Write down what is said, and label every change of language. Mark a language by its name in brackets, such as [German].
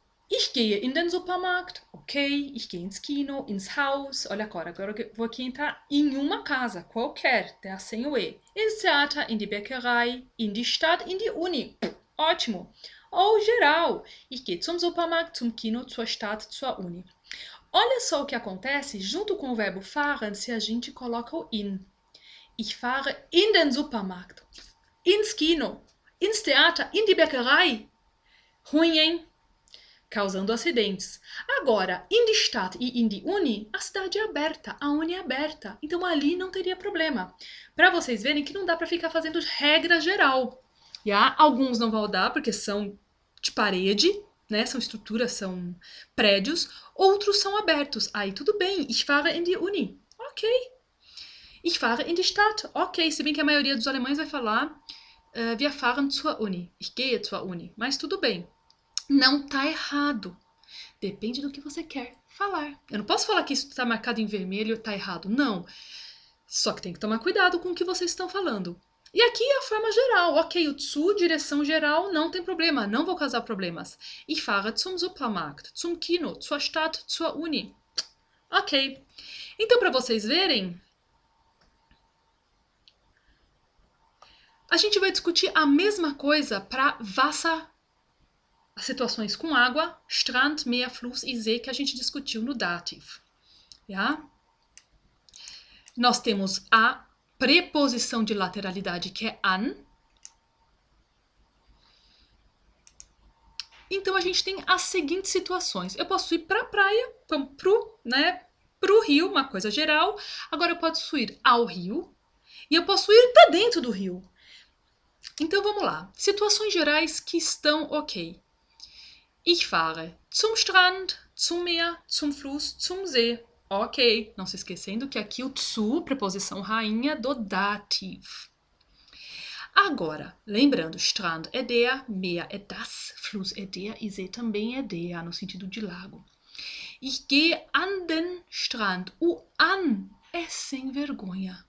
[German] Ich gehe in den Supermarkt, ok. Ich gehe ins Kino, ins Haus. [Portuguese] Olha agora eu vou aqui entrar em uma casa, qualquer, tá? Sem o E. [German] Ins Theater, in die Bäckerei, in die Stadt, in die Uni. Ótimo. Ou geral. Ich gehe zum Supermarkt, zum Kino, zur Stadt, zur Uni. [Portuguese] Olha só o que acontece junto com o verbo fahren se a gente coloca o in. [German] Ich fahre in den Supermarkt, ins Kino, ins Theater, in die Bäckerei. [Portuguese] Ruim, hein? Causando acidentes. Agora, in die Stadt e in die Uni, a cidade é aberta, a Uni é aberta. Então ali não teria problema. Para vocês verem que não dá para ficar fazendo regra geral. Yeah? Alguns não vão dar porque são de parede, né? São estruturas, são prédios. Outros são abertos. Aí tudo bem. [German] Ich fahre in die Uni. [Portuguese] Ok. [German] Ich fahre in die Stadt. [Portuguese] Ok, se bem que a maioria dos alemães vai falar [German] wir fahren zur Uni. [Portuguese] Ich gehe zur Uni. Mas tudo bem. Não tá errado. Depende do que você quer falar. Eu não posso falar que isso está marcado em vermelho e tá errado. Não. Só que tem que tomar cuidado com o que vocês estão falando. E aqui é a forma geral. Ok, o zu, direção geral, não tem problema. Não vou causar problemas. [German] Ich fahre zum Supermarkt, zum Kino, zur Stadt, zur Uni. Ok. [Portuguese] Então, para vocês verem, a gente vai discutir a mesma coisa para Wasser, as situações com água, Strand, Meer, Fluss e See, que a gente discutiu no Dativ. Ja? Nós temos a preposição de lateralidade, que é an. Então, a gente tem as seguintes situações. Eu posso ir para a praia, pro rio, uma coisa geral. Agora, eu posso ir ao rio e eu posso ir para dentro do rio. Então, vamos lá. Situações gerais que estão ok. [German] Ich fahre zum Strand, zum Meer, zum Fluss, zum See. Ok. [Portuguese] Não se esquecendo que aqui o zu, preposição rainha do dativ. Agora, lembrando, Strand é der, Meer é das, Fluss é der e See também é der, no sentido de lago. [German] Ich gehe an den Strand. [Portuguese] O an é sem vergonha.